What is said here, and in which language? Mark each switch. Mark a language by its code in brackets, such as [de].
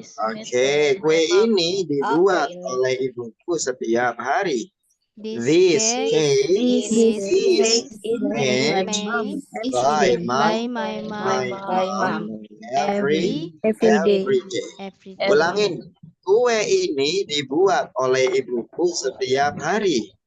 [id] Oke, kue ini dibuat oleh ibuku setiap hari. [en] This cake is made by my mom every day. [id] Ulangin. Kue ini dibuat oleh ibuku setiap hari.